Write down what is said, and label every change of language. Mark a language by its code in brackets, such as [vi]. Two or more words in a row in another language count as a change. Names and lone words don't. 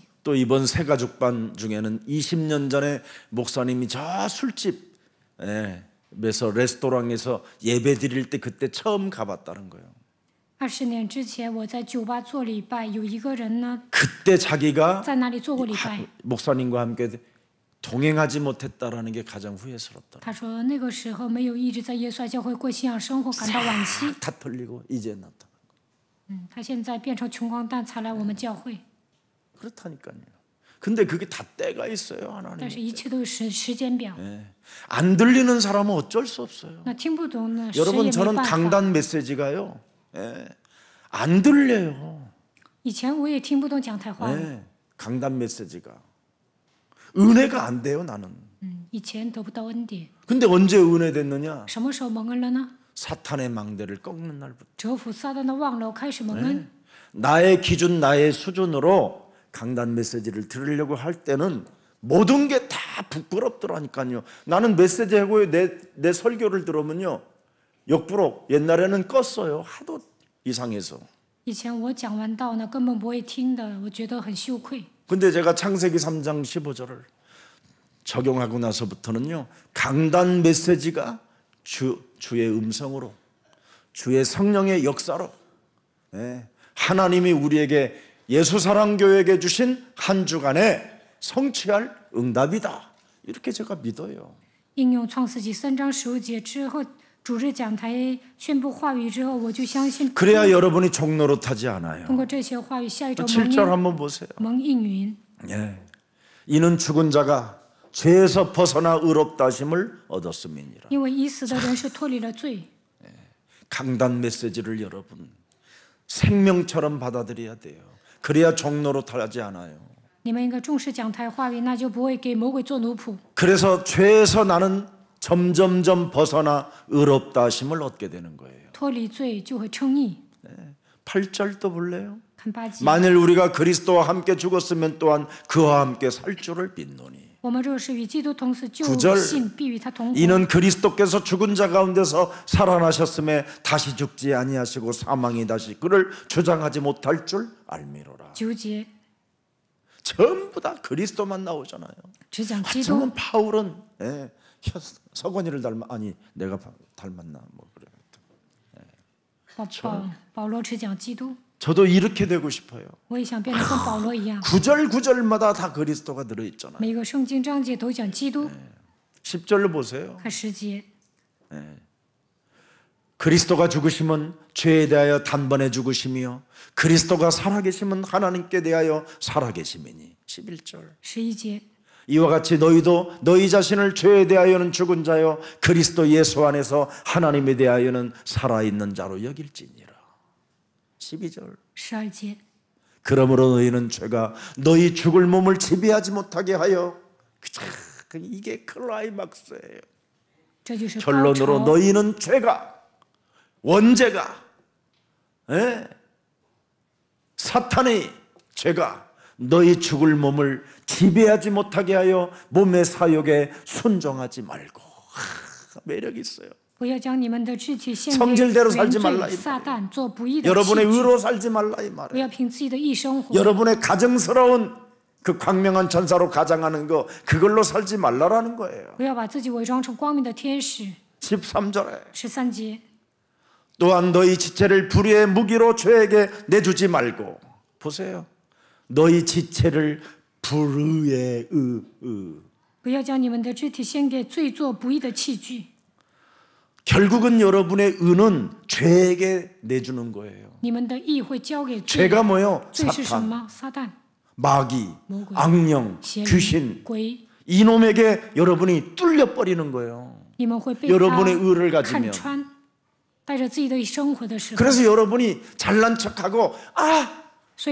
[ko] 또 이번 새가족반 중에는 20년 전에 목사님이 저 술집 에서 레스토랑에서 예배 드릴 때 그때 처음 가봤다는 거예요. [zh] 20 年之前，我在酒吧做礼拜，有一个人呢 [ko] 그때 자기가 [zh] 在那里做过礼拜。 [ko] 목사님과 함께 동행하지 못했다라는 게 가장 후회스럽다. [zh] 他说那个时候没有一直在耶稣爱教会过信仰生活，感到惋惜。 [ko] 다 털리고 이제 나타나. [zh] 他现在变成穷光蛋才来我们教会， [ko] 그렇다니까요. 근데 그게 다 때가 있어요 [zh] 但是 [ko] 하나님. [zh] 一切都有时间表。 [ko] 안 들리는 사람은 어쩔 수 없어요. [zh] 那听不懂呢，谁也 [ko] 여러분 [zh] 没 [ko] 저는 [zh] 办法。 [ko] 강단 메시지가요. 안 들려요. [zh] 以前我也听不懂讲台话， [ko] 강단 메시지가 은혜가 안 돼요 나는. [zh] 以前得不到恩典， [ko] 근데 언제 은혜 됐느냐? [zh] 什么时候蒙恩了呢？ [ko] 사탄의 망대를 꺾는 날부터. [zh] 折服撒旦的望楼，开始蒙恩。 [ko] 나의 기준, 나의 수준으로 강단 메시지를 들으려고 할 때는 모든 게 다 부끄럽더라니까요. 나는 메시지 하고 내 설교를 들으면요 역부로 옛날에는 껐어요. 하도 이상해서. [zh] 以前我讲完道呢，根本不会听的，我觉得很羞愧。 [ko] 근데 제가 창세기 3장 15절을 적용하고 나서부터는요 강단 메시지가 주의 음성으로 주의 성령의 역사로 하나님이 우리에게 예수사랑교회에게 주신 한 주간에 성취할 응답이다 이렇게 제가 믿어요. [zh] 应用创世纪3章15节之后，主日讲台宣布话语之后，我就相信， [ko] 그래야 여러분이 종로로 타지 않아요. [zh] 通过这些话语，下一周 [ko] 7절 한번 보세요. [zh] 蒙应允。 [ko] 이는 죽은 자가 죄에서 벗어나 의롭다 하심을 얻었음이니라. [zh] 因为已死的人是脱离了罪。 [ko] 강단 메시지를 여러분 생명처럼 받아들여야 돼요. 그래야 종로로 타지 않아요. [zh] 你们应该重视讲台话语，那就不会给魔鬼做奴仆。 [ko] 그래서 죄에서 나는 점점점 벗어나 의롭다 하심을 얻게 되는 거예요. [zh] 脱离罪就会称义。 [ko] 8절도 볼래요? [zh] 看8节， [ko] 만일 우리가 그리스도와 함께 죽었으면 또한 그와 함께 살 줄을 믿노니 [zh] 我们若是与基督同死，就 [ko] 9절 [zh] 信必与他同活。 [ko] 이는 그리스도께서 죽은 자 가운데서 살아나셨음에 다시 죽지 아니하시고 사망이 다시 그를 주장하지 못할 줄 알미로라. [zh] 9节 [ko] 전부 다 그리스도만 나오잖아요. [zh] 只讲基督， [ko] 저는 바울은 서건이를 닮아 아니 내가 닮았나 뭐 그래. [zh] 保罗只讲基督， [ko] 저도 이렇게 되고 싶어요. [zh] 我也想变得跟保罗一样。 [ko] 구절 구절마다 다 그리스도가 들어있잖아요. [zh] 每个圣经章节都讲基督。 [ko] 10절로 보세요. [zh] 看10节， [ko] 그리스도가 죽으심은 죄에 대하여 단번에 죽으심이요 그리스도가 살아계심은 하나님께 대하여 살아계심이니. 11절. [zh] 11节， [ko] 이와 같이 너희도 너희 자신을 죄에 대하여는 죽은 자요 그리스도 예수 안에서 하나님에 대하여는 살아있는 자로 여길지니라. 12절. [zh] 12节， [ko] 그러므로 너희는 죄가 너희 죽을 몸을 지배하지 못하게 하여. 이게 클라이막스예요. [zh] 这就是高 [ko] 결론으로 [zh] 潮。 [ko] 너희는 죄가 원죄가 사탄의 죄가 너희 죽을 몸을 지배하지 못하게 하여 몸의 사욕에 순종하지 말고. 매력 있어요. [zh] 不要将你们的肢体献给 [ko] 성질대로 [zh] 原 [ko] 살지 말라 [zh] 罪 [ko] 이 [zh] 撒旦，做不义的器 [ko] 여러분의 [zh] 具。 [ko] 의로 살지 말라 이 [zh] 不 [ko] 말이에요. [zh] 要凭自己的义生活。 [ko] 여러분의 가증스러운 그 광명한 천사로 가장하는 거 그걸로 살지 말라라는 거예요. [zh] 不要把自己伪装成光明的天使。 [ko] 13절에 [zh] 13节， [ko] 또한 너희 지체를 불의의 무기로 죄에게 내주지 말고. 보세요. 너희 지체를 불의의 [zh] 不要将你们的肢体献给罪做不义的器具。 [ko] 결국은 여러분의 의는 죄에게 내주는 거예요. [zh] 你们的义会交给罪。 [ko] 죄가 뭐요? [zh] 罪是什 [ko] 사탄, [zh] 么？撒旦、 [ko] 마귀, [zh] 魔鬼、 [ko] 악령, [zh] 邪灵、 [ko] 귀신. [zh] 鬼， [ko] 이놈에게 여러분이 뚫려 버리는 거예요. [zh] 你们会被 [ko] 여러분의 [zh] 他 [ko] 의를 [zh] 看 [ko] 가지면. [zh] 穿。带着自己的生活的时候， [ko] 그래서 여러분이 잘난 척하고 [zh] 所以